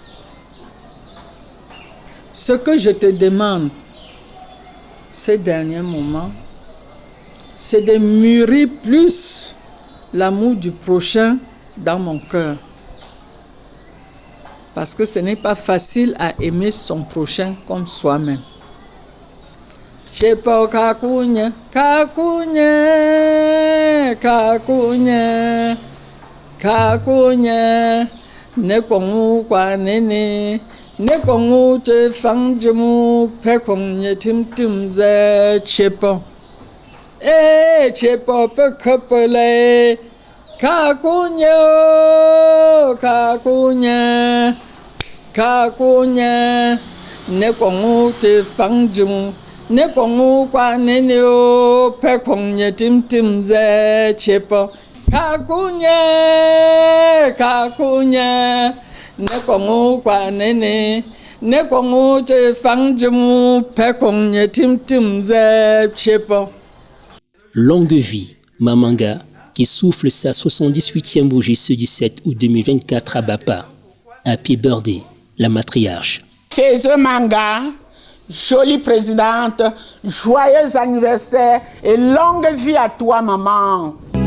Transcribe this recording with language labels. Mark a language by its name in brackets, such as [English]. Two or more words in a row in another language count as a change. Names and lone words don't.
[French] Ce que je te demande ces derniers moments, c'est de mûrir plus l'amour du prochain dans mon cœur. Parce que ce n'est pas facile à aimer son prochain comme soi-même. [Ghomala] Chepo kakunya, kakunya, kakunya, kakunya, nekongu kwa nene, nekongu te fangjimu, pekonye tim ze chepo. Chepo pekepele, kakunya, kakunya, kakunya, nekongu te fangjimu. Ne kongu kwa nene o pe konye tim ze chepo kakunye ne kongu kwa nene ne kongu te fangjimu pe konye tim ze chepo. [French] Longue vie, Mamanga, qui souffle sa 78e bougie ce 17 août 2024 à Bapa. [English] Happy birthday, [French] la matriarche. Faites Manga, jolie présidente, joyeux anniversaire et longue vie à toi, maman.